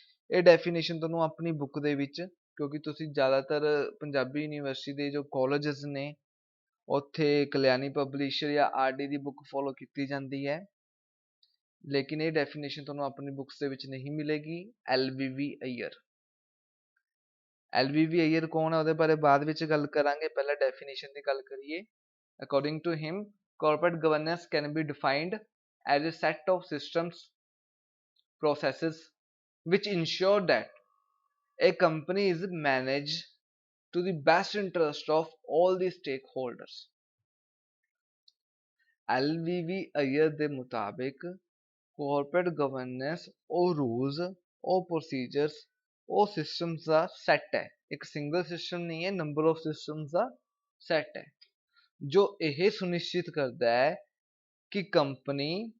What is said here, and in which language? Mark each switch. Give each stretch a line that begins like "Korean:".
Punjabi: ਇਹ ਡੈਫੀਨੇਸ਼ਨ ਤੁਹਾਨੂੰ ਆਪਣੀ ਬੁੱਕ ਦੇ ਵਿੱਚ, ਕਿਉਂਕਿ ਤੁਸੀਂ ਜ਼ਿਆਦਾਤਰ ਪੰਜਾਬੀ ਯੂਨੀਵਰਸਿਟੀ ਦੇ ਜੋ ਕਾਲਜਸ ਨੇ ਉੱਥੇ ਕਲਿਆਣੀ ਪਬਲਿਸ਼ਰ ਜਾਂ RD ਦੀ ਬੁੱਕ ਫੋਲੋ ਕੀਤੀ ਜਾਂਦੀ ਹੈ, ਲੇਕਿਨ ਇਹ ਡੈਫੀਨੇਸ਼ਨ ਤੁਹਾਨੂੰ ਆਪਣੀ ਬੁੱਕਸ ਦੇ ਵਿੱਚ ਨਹੀਂ ਮਿਲੇਗੀ। LVV ਅਈਅਰ, LVV ਅਈਅਰ ਕੌਣ ਹੈ ਉਹਦੇ ਬਾਰੇ ਬਾਅਦ ਵਿੱਚ ਗੱਲ ਕਰਾਂਗੇ, ਪਹਿਲਾਂ ਡੈਫੀਨੇਸ਼ਨ ਦੀ ਗੱਲ ਕਰੀਏ।
English: According to him, corporate governance can be defined as a set of systems, processes which ensure that a company is managed to the best interest of all the stakeholders.
Punjabi: LVV Iyer ਦੇ ਮੁਤਾਬਿਕ corporate governance ਉਹ rules, ਉਹ procedures, ਉਹ systems ਦਾ set ਹੈ, ਇੱਕ single system ਨਹੀਂ ਹੈ, number of systems ਦਾ set ਹੈ, ਜੋ ਇਹ ਸੁਨਿਸ਼ਚਿਤ ਕਰਦਾ ਹੈ ਕਿ ਕੰਪਨੀ